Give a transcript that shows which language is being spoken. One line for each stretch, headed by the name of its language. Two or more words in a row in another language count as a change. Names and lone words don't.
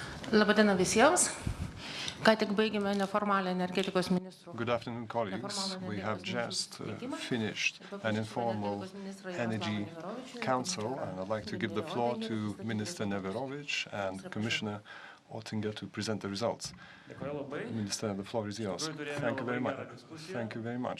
Lithuanian: Labadiena visiems. Ką tik baigėme neformalią energetikos ministrų.
English: Good afternoon, colleagues. We have just finished an informal energy council, and I'd like to give the floor to Minister Neverovic and Commissioner Oettinger to present the results. Minister, the floor is yours. Thank you very much. Thank you very much.